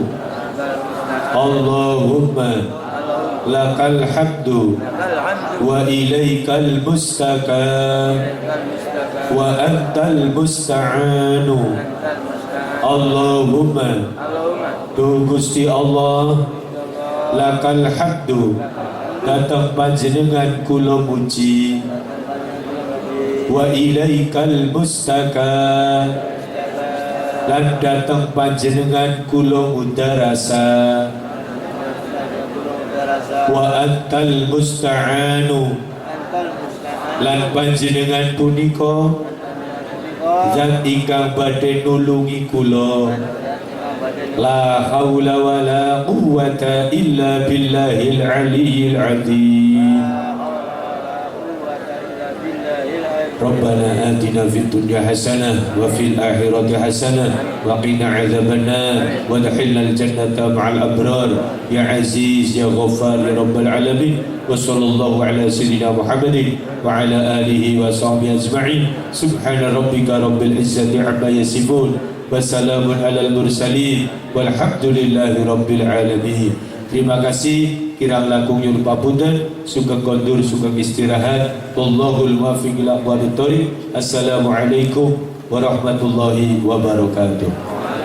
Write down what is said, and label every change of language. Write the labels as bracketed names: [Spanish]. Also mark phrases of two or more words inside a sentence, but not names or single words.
[Arabic] اللهم لك الحمد وإليك المشتكى وأنت المستعان. [Javanese] Allahumma tu Gusti Allah [Arabic] لك الحمد [Javanese] datang panjenengan kula muji [Arabic] وإليك المشتكى [Javanese] lan datang panjenengan kula mudarasa [Arabic] وأنت المستعان [Javanese] lan panjenengan punika zat ingkang badhe nulungi kula. [Arabic] لا حول ولا قوة إلا بالله العلي العظيم. ربنا آتنا في الدنيا حسنة وفي الآخرة حسنة وقنا عذاب النار وأدخلنا الجنة مع الأبرار يا عزيز يا غفار يا رب العالمين. وصلى الله على سيدنا محمد وعلى آله وصحبه أجمعين. سبحان ربك رب العزة عما يصفون وسلام على المرسلين والحمد لله رب العالمين. [Indonesian] Terima kasih. [Javanese] Kirang langkung nyuwun papunten, sugeng kondur, sugeng istirahat. [Arabic] والله الموفق إلى أقوم الطريق. السلام عليكم ورحمة الله وبركاته.